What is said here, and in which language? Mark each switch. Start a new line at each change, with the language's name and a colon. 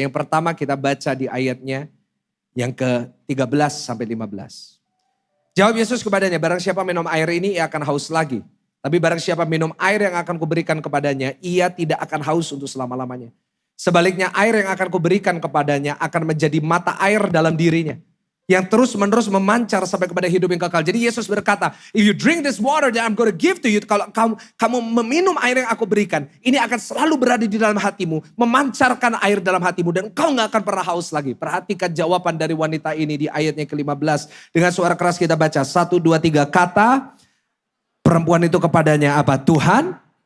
Indonesian: Yang pertama kita baca di ayatnya yang ke-13 sampai 15. Jawab Yesus kepadanya, barang siapa minum air ini ia akan haus lagi. Tapi barang siapa minum air yang akan kuberikan kepadanya, ia tidak akan haus untuk selama-lamanya. Sebaliknya air yang akan kuberikan kepadanya akan menjadi mata air dalam dirinya. Yang terus menerus memancar sampai kepada hidup yang kekal. Jadi Yesus berkata,
English: if you drink this water that I'm going to give to you.
Indonesian: Kalau kamu meminum air yang aku berikan. Ini akan selalu berada di dalam hatimu. Memancarkan air dalam hatimu. Dan kau gak akan pernah haus lagi. Perhatikan jawaban dari wanita ini di ayatnya ke-15. Dengan suara keras kita baca. 1, 2, 3. Kata perempuan itu kepadanya apa? Tuhan,